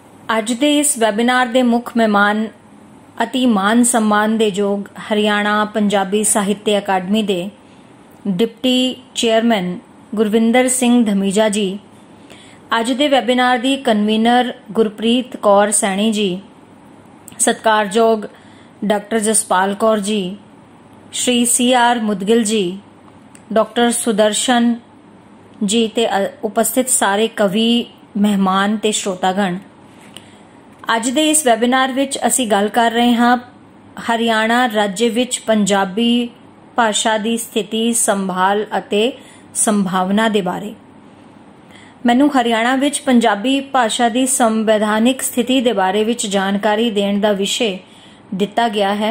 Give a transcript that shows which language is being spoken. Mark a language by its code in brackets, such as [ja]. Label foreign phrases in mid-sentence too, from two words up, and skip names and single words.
[pa] ਅੱਜ ਦੇ ਇਸ ਵੈਬਿਨਾਰ ਦੇ ਮੁੱਖ ਮਹਿਮਾਨ ਅਤੀ ਮਾਨ सम्मान ਦੇ ਯੋਗ ਹਰਿਆਣਾ ਪੰਜਾਬੀ ਸਾਹਿਤਯ ਅਕਾਦਮੀ ਦੇ ਡਿਪਟੀ ਚੇਅਰਮੈਨ ਗੁਰਵਿੰਦਰ ਸਿੰਘ ਧਮੀਜਾ ਜੀ, ਅੱਜ ਦੇ ਵੈਬਿਨਾਰ ਦੀ ਕਨਵੀਨਰ ਗੁਰਪ੍ਰੀਤ ਕੌਰ ਸੈਣੀ ਜੀ, ਸਤਿਕਾਰਯੋਗ ਡਾਕਟਰ ਜਸਪਾਲ ਕੌਰ ਜੀ, ਸ਼੍ਰੀ CR ਮੁਦਗਿਲ ਜੀ, ਡਾਕਟਰ ਸੁਦਰਸ਼ਨ ਜੀ ਤੇ ਉਪਸਥਿਤ ਸਾਰੇ ਕਵੀ ਮਹਿਮਾਨ ਤੇ ਸ੍ਰੋਤਾਗਣ। ਅੱਜ ਦੇ ਇਸ ਵੈਬਿਨਾਰ ਵਿੱਚ ਅਸੀਂ ਗੱਲ ਕਰ ਰਹੇ ਹਾਂ ਹਰਿਆਣਾ ਰਾਜ ਵਿੱਚ ਪੰਜਾਬੀ ਭਾਸ਼ਾ ਦੀ ਸਥਿਤੀ, ਸੰਭਾਲ ਅਤੇ ਸੰਭਾਵਨਾ ਦੇ ਬਾਰੇ। ਮੈਨੂੰ ਹਰਿਆਣਾ ਵਿੱਚ ਪੰਜਾਬੀ ਭਾਸ਼ਾ ਦੀ ਸੰਵਿਧਾਨਕ ਸਥਿਤੀ ਦੇ ਬਾਰੇ ਵਿੱਚ ਜਾਣਕਾਰੀ ਦੇਣ ਦਾ ਵਿਸ਼ਾ ਦਿੱਤਾ ਗਿਆ ਹੈ।